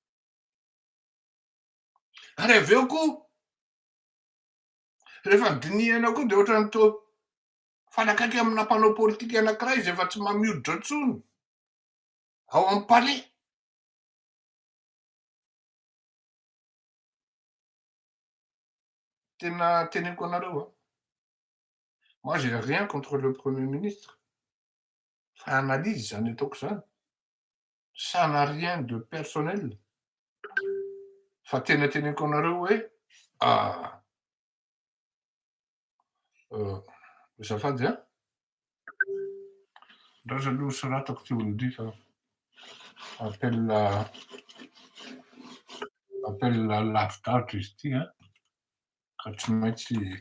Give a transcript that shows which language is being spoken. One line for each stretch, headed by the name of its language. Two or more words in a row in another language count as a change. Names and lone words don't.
Malagasy: Ary avy eo koa rehefa dinihana koa de ohatrany toa fanakaiky amina mpanao politika anankiray izy efa tsy mamioditra intsony ao amin'ny palais. Tena teneniko anareo
French: moi j'ai rien contre le Premier Ministre.
Malagasy: Fa analyse zany ataoko zany.
French: Ça n'a rien de personnel.
Malagasy: Fa tena teneniko anareo hoe azafady ndraza aloha soratako ty olo ty fa appel lavidavitra izy ty ka tsy maintsy